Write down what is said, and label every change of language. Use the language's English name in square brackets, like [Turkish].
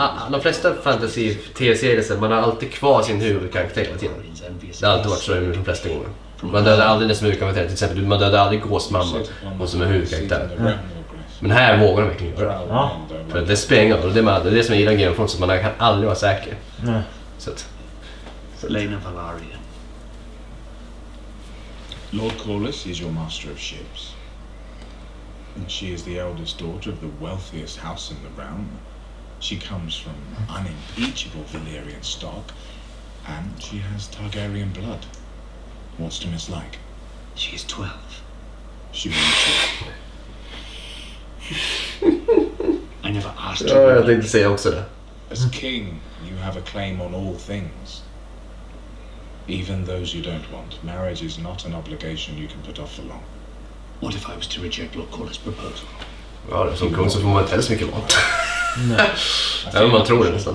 [Swedish] De flesta fantasy tv-serier, man har alltid kvar sin huvudkaraktär hela tiden. Det har alltid varit så de flesta gånger. Man dödar aldrig nästan huvudkaraktär. Till exempel, man dödar aldrig gåsmamma, hon som är huvudkaraktär. Men här vågar de verkligen göra det. Ja. För det spränger, och det är det som jag gillar Game of Thrones, så man kan aldrig vara säker. Så att... [English] Lena Valarian. Lord Corlys is your master of ships. And she is the eldest daughter of the wealthiest house in the realm. She comes from unimpeachable Valyrian stock, and she has Targaryen blood. What's to mislike? She is 12. She will I never asked [Swedish] Ja, jag tänkte säga också det. [English] As king, you have a claim on all things. Even those you don't want. Marriage is not an obligation you can put off for long. What if I was to reject Lord Corlys' proposal? [Swedish] Ja, som kung så får man inte heller så mycket mat. Även om man tror det nästan.